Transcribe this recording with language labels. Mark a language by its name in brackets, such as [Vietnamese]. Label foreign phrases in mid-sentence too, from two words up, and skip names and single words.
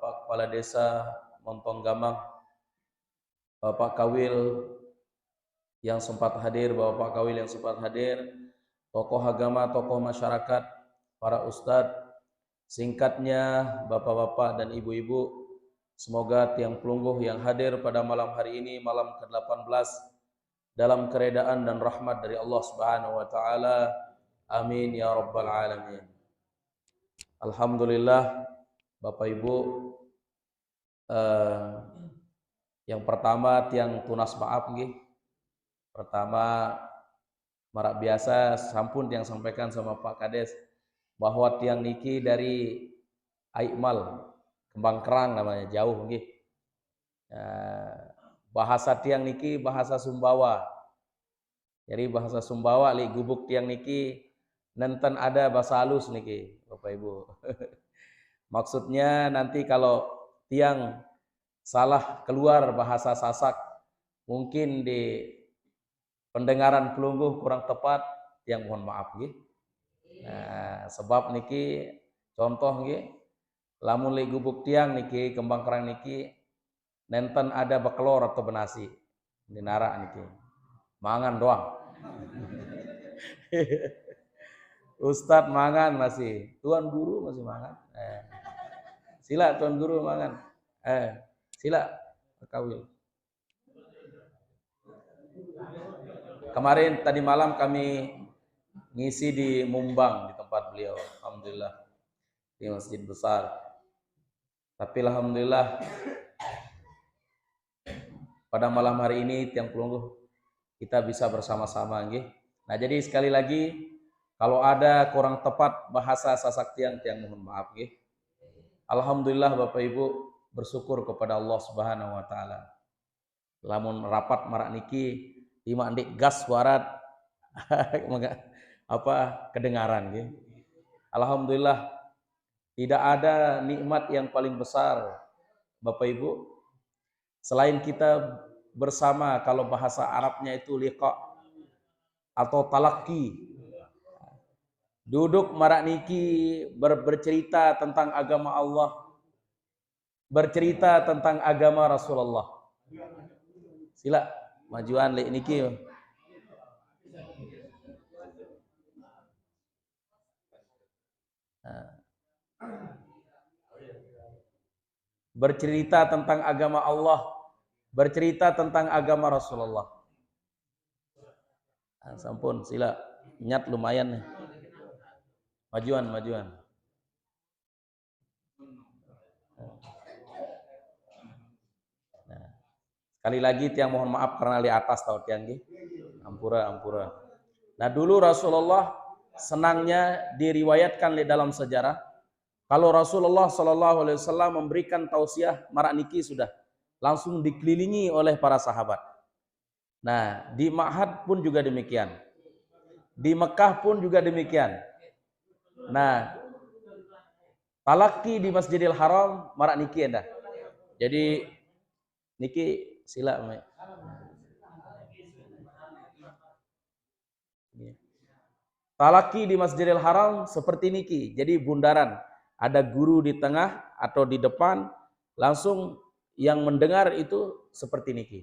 [Indonesian] Kepala Desa Montong Gamang, Bapak Kawil yang sempat hadir, Bapak Kawil yang sempat hadir, tokoh agama, tokoh masyarakat, para ustadz, singkatnya bapak-bapak dan ibu-ibu, semoga tiang pelungguh yang hadir pada malam hari ini, malam ke-18, dalam keredaan dan rahmat dari Allah [Arabic] Subhanahu wa taala. Amin ya rabbal alamin. [Indonesian] Alhamdulillah, Bapak Ibu, yang pertama [Sasak] tiang tunas maaf nggih. [Indonesian] Pertama [Sasak] marak biasa sampun tiang [Indonesian] sampaikan sama Pak Kades bahwa [Sasak] tiang niki [Indonesian] dari Aikmal, Kembang Kerang namanya, jauh nggih. Bahasa tiang niki bahasa Sumbawa. Jadi bahasa Sumbawa [Sasak] li gubuk tiang niki nenten [Indonesian] ada bahasa halus niki, Bapak Ibu. Maksudnya nanti kalau tiang salah keluar bahasa Sasak, mungkin [Sasak] di pendengaran pelungguh [Indonesian] kurang tepat, tiang mohon maaf nggih. [Sasak] Nah, sebab niki contoh nggih, lamun li gubuk tiang niki Kembang Kerang niki nenten ada bekelor atau benasi di narak niki. Mangan doang. Ustadz mangan masih, Tuan Guru masih mangan. Sila Tuan Guru mangan. Sila Kawil. [Indonesian] Kemarin tadi malam kami ngisi di Mumbang di tempat beliau, alhamdulillah, di masjid besar. Tapi alhamdulillah pada malam hari ini [Sasak] tiang pelungguh [Indonesian] kita bisa bersama-sama nggih. Nah, jadi sekali lagi kalau ada kurang tepat bahasa Sasak [Sasak] tiang mohon maaf nggih. [Indonesian] Alhamdulillah Bapak Ibu bersyukur kepada Allah [Arabic] Subhanahu wa taala. [Sasak] Lamun rapat marak niki lima ndik gas warat kedengaran nggih. [Indonesian] Alhamdulillah tidak ada nikmat yang paling besar Bapak Ibu selain kita bersama, kalau bahasa Arabnya itu liqa atau talaki. [Sasak] Duduk marak niki [Indonesian] bercerita tentang agama Allah, bercerita tentang agama Rasulullah. [Sasak] Sila majuan lek niki. [Indonesian] Bercerita tentang agama Allah, bercerita tentang agama Rasulullah. [Sasak] Sampun sila nyat lumayan nih. Majuan. [Indonesian] Nah, sekali lagi tiang mohon maaf karena [Sasak] di atas tahu tiang nggih. Ampura. [Indonesian] Nah, dulu Rasulullah senangnya diriwayatkan di dalam sejarah kalau Rasulullah [Arabic] Shallallahu Alaihi Wasallam [Indonesian] memberikan tausiah [Sasak] marak niki [Indonesian] sudah langsung dikelilingi oleh para sahabat. Nah, di Ma'had pun juga demikian. Di Mekah pun juga demikian. [Sasak] Nah, talaki di Masjidil Haram marak niki endah. Jadi niki sila. [Indonesian] Talaki di Masjidil Haram seperti niki. Jadi bundaran, ada guru di tengah atau di depan, langsung yang mendengar itu [Sasak] seperti niki.